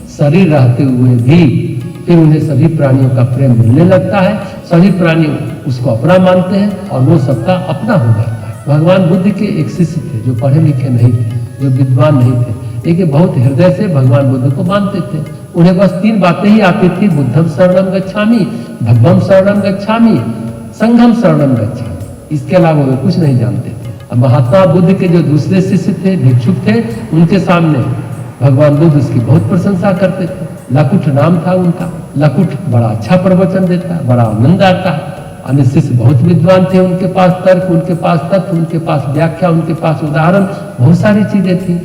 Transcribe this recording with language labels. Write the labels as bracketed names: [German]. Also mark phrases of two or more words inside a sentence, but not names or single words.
[Hindi] शरीर रहते हुए भी फिर उन्हें सभी प्राणियों का प्रेम मिलने लगता है। सभी प्राणी उसको अपना मानते हैं और वो सबका अपना हो जाता है। भगवान बुद्ध के एक शिष्य थे जो पढ़े लिखे नहीं थे, जो विद्वान नहीं थे, लेकिन बहुत हृदय से भगवान बुद्ध को मानते थे। उन्हें बस 3 बातें ही आती थी, [Pali] बुद्धम शरणम गच्छामि, धम्मम शरणम गच्छामि, संघम शरणम गच्छामि। [Hindi] इसके अलावा वे कुछ नहीं जानते थे। अब महात्मा बुद्ध के जो दूसरे शिष्य थे, भिक्षुक थे, उनके सामने भगवान बुद्ध उसकी बहुत प्रशंसा करते थे। लकुट नाम था उनका। लकुट बड़ा अच्छा प्रवचन देता है, बड़ा आनंद आता है। अन्य शिष्य बहुत विद्वान थे, उनके पास तर्क, उनके पास तथ्य, उनके पास व्याख्या, उनके पास उदाहरण, बहुत सारी चीजें थी।